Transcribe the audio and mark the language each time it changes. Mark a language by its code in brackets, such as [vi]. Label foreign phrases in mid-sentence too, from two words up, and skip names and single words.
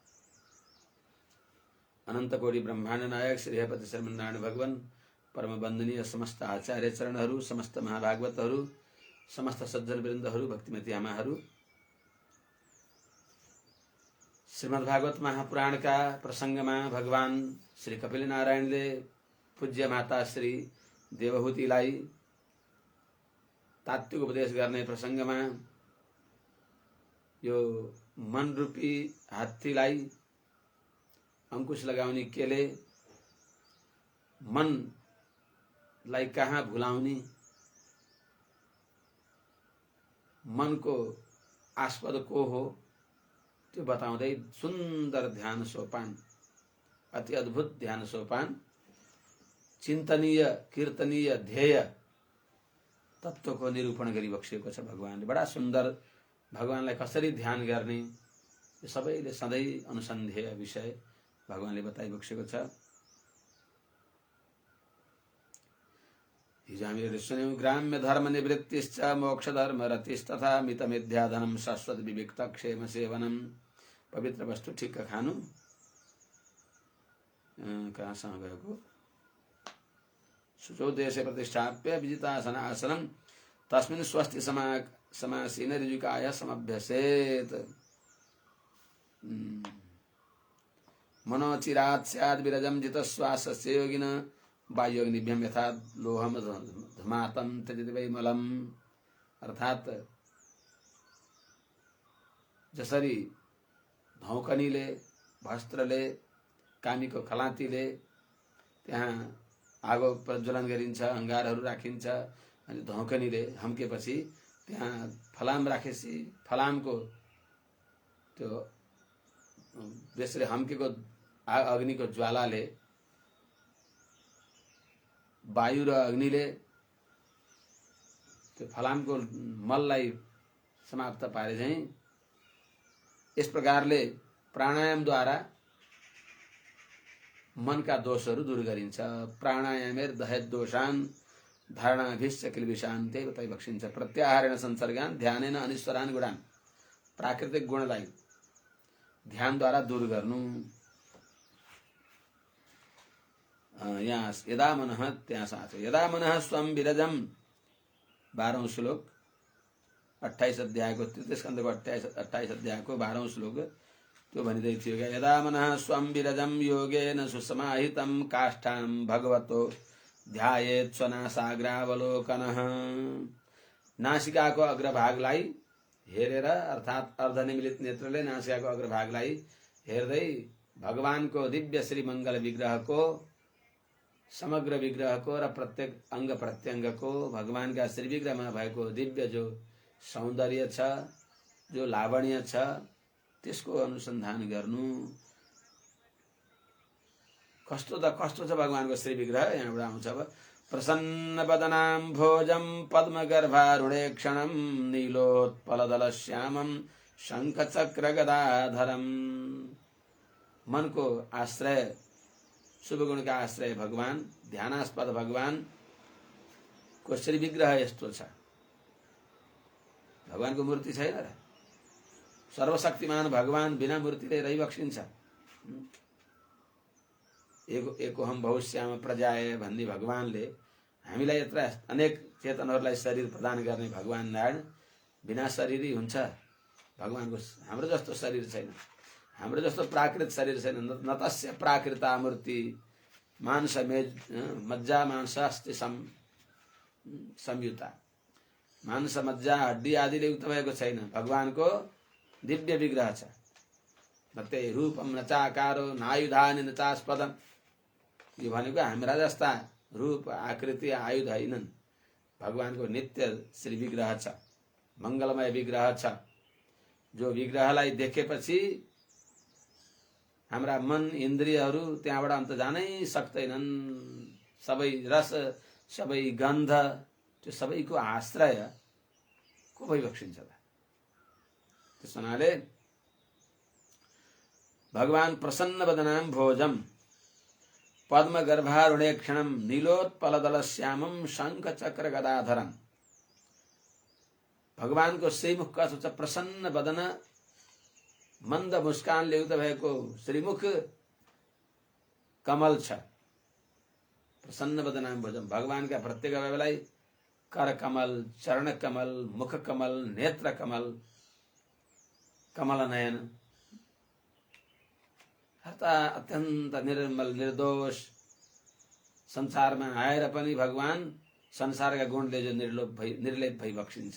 [ne] अनंत कोटि ब्रह्मांड नायक श्री हरिपति श्रीमन्नारायण भगवान परम वंदनीय समस्त आचार्य चरणहरू, समस्त महाभागवतहरू, समस्त सज्जन वृन्दहरू, भक्तिमती आमाहरू, श्रीमद्भागवत महापुराण का प्रसंगमा भगवान श्री कपिल नारायणले पूज्य माता श्री देवहूतिलाई तात्विक उपदेश गर्ने प्रसंगमा यो मन रूपी हात्तीलाई अंकुश लगाउने केले मनलाई कहाँ भुलाउने, मन को आस्पद को हो त्यो बताउँदै सुन्दर ध्यान सोपान, अति अद्भुत ध्यान सोपान, चिन्तनीय कीर्तनीय ध्येय तत्व को निरूपण गरी बक्सिएको छ। भगवानले बडा सुन्दर भगवानलाई कसरी ध्यान गर्ने यो सबैले सधैँ अनुसन्धेय विषय भगवानले बताइ बक्सिएको छ। हिजो हामीले सुन्यौं [sa] ग्राम्य धर्म निवृत्तिश्च मोक्ष धर्म रतिस्तथा मित मिथ्याधनम शाश्वत विविक्त क्षेम सेवनम। [ne] पवित्र वस्तु ठिक्क खानु। कहाँसँग गएको? [sa] शुचौ देशे प्रतिष्ठाप्य विजितासन आसनम तस्मिन् स्वस्ति समासीन ऋजुकाय समभ्यसेत्। मनोचिरात् स्याद् विरजं जितश्वासस्य योगिन बाह्योऽग्निभ्यं यथा लोहम धमातं त्यजति वै मलम्। [ne] अर्थात जसरी धौकनीले वस्त्रले कामीको खलातीले त्यहाँ आगो प्रज्वलन गरिन्छ, अंगारहरू राखिन्छ, अनि धौकनीले हम्केपछि त्यहाँ फलाम राखेपछि फलामको त्यो त्यसले हम्केको अग्निको ज्वालाले वायु र अग्निले त्यो फलामको मललाई समाप्त पारे झैं यस प्रकारले प्राणायामद्वारा मन का दोषहरू दूर गरिन्छ। [sa] प्राणायामेर दहेत दोषान धारणाभिश्च किल्बिषान्ते तै बक्षिन्छ। प्रत्याहारेण संसर्गान ध्यानेन अनिश्वरान गुणान, [ne] प्राकृतिक गुणलाई ध्यानद्वारा दूर गर्नु। यहाँ [sa] यदा मनः [ne] त्यहाँ साथ [sa] यदा मनः स्वं विरजम [ne] 12औं श्लोक 28 अध्यायको 33 स्कन्धको 28 अध्यायको 12औं श्लोक त्यो भनिदै थियो क्या। [sa] यदा मनः स्वं विरजम योगेन सुसमाहितं काष्ठां भगवतो ध्यायेत् स्वनासाग्रावलोकनः। [ne] नासिकाको अग्रभागलाई हेरेर अर्थात् अर्धनिमिलित नेत्रले नासिकाको अग्रभागलाई हेर्दै भगवानको दिव्य श्री मङ्गल विग्रहको समग्र विग्रहको र प्रत्येक अङ्ग प्रत्यङ्गको भगवानका श्री विग्रहमा भएको दिव्य जो सौन्दर्य छ, जो लावण्य छ, त्यसको अनुसन्धान गर्नु। कस्तो छ भगवानको श्री विग्रह, यहाँबाट आउँछ अब। [sa] प्रसन्न बदनाम भोजम पद्मगर्भारुणेक्षणम नीलोत्पलदल श्यामम शंख चक्र गदाधरम। [ne] मन को आश्रय, शुभ गुण का आश्रय भगवान, ध्यानास्पद भगवान को श्री विग्रह यस्तो छ। भगवान को मूर्ति छैन र, सर्वशक्तिमान भगवान बिना मूर्तिले रहिबक्सिन्छ। [sa] एको हम बहुश्याम प्रजाय [ne] भन्ने भगवानले हामीलाई यत्र अनेक चेतनहरूलाई शरीर प्रदान गर्ने भगवान नारायण बिना शरीरै हुन्छ। भगवानको हाम्रो जस्तो शरीर छैन, हाम्रो जस्तो प्राकृत शरीर छैन। [sa] न तस्य प्राकृता मूर्ति मांस मज्जा मांसास्ति संयुता। [ne] मांस मज्जा हड्डी आदिले युक्त भएको छैन। भगवानको दिव्य विग्रह छ। [sa] नते रूपम नचाकारो नायुधानि नचास्पदम। [ne] यो भनेको हाम्रा जस्ता रूप आकृति आयुध हैनन्। भगवानको नित्य श्री विग्रह छ, मंगलमय विग्रह छ। जो विग्रहलाई देखेपछि हाम्रा मन इन्द्रियहरू त्यहाँबाट अन्त जानै सक्दैनन्। सबै रस, सबै गन्ध, त्यो सबैको आश्रय को भइबक्सिन्छ त। त्यस हुनाले भगवान [sa] प्रसन्न वदनाम भोजम पद्म गर्भारुणेक्षणम नीलोत्पलदल श्यामम शंख चक्र गदाधरम। [ne] भगवानको श्रीमुख कस्तो छ? प्रसन्न वदन, मन्द मुस्कानले युक्त भएको श्रीमुख कमल छ। [sa] प्रसन्न वदनाम भोजम, [ne] भगवानका प्रत्येक अवयवलाई कर कमल, चरण कमल, मुख कमल, नेत्र कमल, कमल नयन, अत्यन्त निर्मल निर्दोष। संसारमा आएर पनि भगवान संसारका गुणले जो निर्लेप भई बक्सिन्छ।